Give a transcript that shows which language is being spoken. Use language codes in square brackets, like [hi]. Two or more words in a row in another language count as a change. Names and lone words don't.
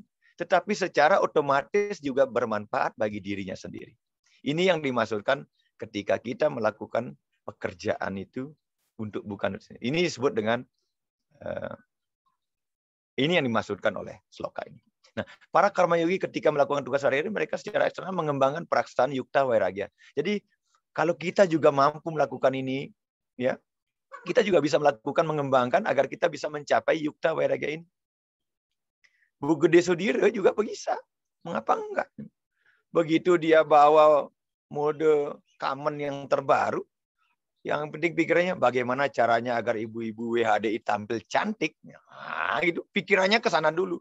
[id] Tetapi secara otomatis juga bermanfaat bagi dirinya sendiri. Ini yang dimaksudkan ketika kita melakukan pekerjaan itu untuk bukan. Ini disebut dengan, ini yang dimaksudkan oleh sloka ini. Nah, para [sa] karma yogi [id] ketika melakukan tugas sehari-hari, mereka secara eksternal mengembangkan peraksaan [sa] yukta vairagya. [id] Jadi, kalau kita juga mampu melakukan ini, ya, kita juga bisa melakukan mengembangkan agar kita bisa mencapai [sa] yukta vairagya [id] ini. Bu Gede Sudira juga bisa. Mengapa enggak? Begitu dia bawa mode kamen yang terbaru, yang penting pikirannya bagaimana caranya agar ibu-ibu WHDI tampil cantik. Nah, itu pikirannya ke sana dulu.